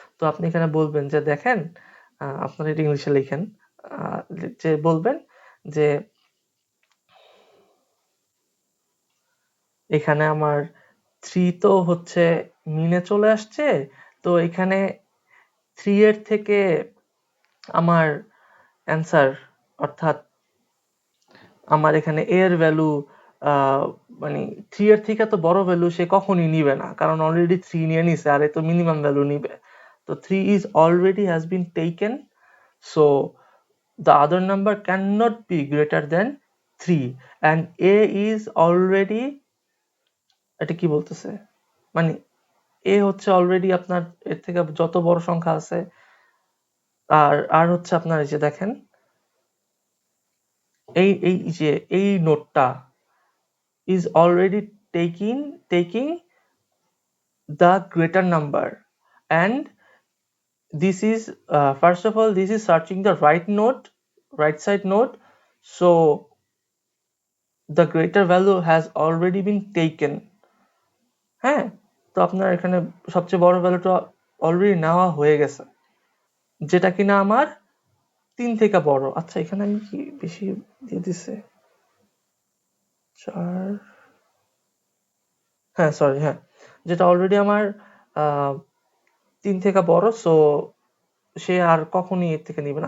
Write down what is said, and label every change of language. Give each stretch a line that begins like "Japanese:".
Bangla: তো আপনি এখানে বলবেন যে দেখেন, আপনারা এটা ইংলিশে লিখেন, যে বলবেন যে এখানে আমার 3 তো হচ্ছে মিনে চলে আসছে, তো এখানে 3 এর থেকে আমার অ্যান্সার, অর্থাৎ আমার এখানে a এর ভ্যালু মানে 3 এর থেকে তো বড় ভ্যালু সে কখনই নিবে না, কারণ অলরেডি 3 নিয়ে নিছে, আর এ তো মিনিমাম ভ্যালু নিবে।
English: তো 3 is already has been taken, so the other number cannot be greater than 3, and a is already,
Bangla: এটা কি বলতেছে, মানে এ হচ্ছে অলরেডি আপনার এর থেকে যত বড় সংখ্যা আছে। আর আর হচ্ছে আপনার এই যে দেখেন, এই এই যে এই নোটটা
English: is already taking the greater number, and this is first of all this is searching the right side node, so the greater value has already been taken।
Bangla: হ্যাঁ, তো আপনার এখানে সবচেয়ে বড় ভ্যালুটা অলরেডি নেওয়া হয়ে গেছে, যেটা কিনা আমার 3 থেকে বড়। আচ্ছা, এখানে আমি কি বেশি দিয়ে দিছে, 4, হ্যাঁ সরি, হ্যাঁ, যেটা অলরেডি আমার 3 থেকে বড়, সো সে আর কখনই এর থেকে নিবে না।